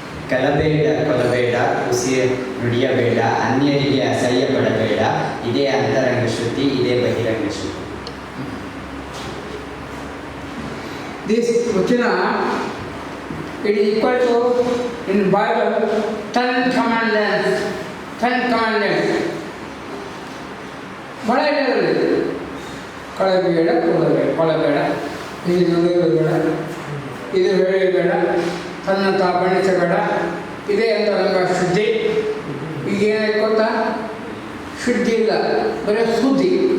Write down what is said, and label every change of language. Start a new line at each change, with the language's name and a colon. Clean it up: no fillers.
Kannada: ಕಲಬೇಡ ಕೊಲಬೇಡ, ಹುಸಿ ನುಡಿಯಬೇಡ, ಅನ್ಯರಿಗೆ ಅಸಹ್ಯ ಪಡಬೇಡ, ಇದೇ ಅಂತರಂಗ ಶುದ್ಧಿ, ಇದೇ ಬಹಿರಂಗ ಶುದ್ಧಿ.
English: This vachana it is equal to in Bible 10 commandments. 10 commandments.
Kannada: ಬಹಳ ಇದೆ. ಕಳಬೇಡ, ಕೊಳಬೇಡ, ಇದು ನುಡಿಯಬೇಡ, ಇದು ಹೇಳಬೇಡ, ತನ್ನ ಬಣ್ಣಿಸಬೇಡ, ಇದೇ ಅಂತರಂಗ ಶುದ್ಧಿ. ಈಗೇನಾಯ್ತು ಗೊತ್ತಾ? ಶುದ್ಧಿ ಇಲ್ಲ, ಬರೀ ಸುದ್ದಿ.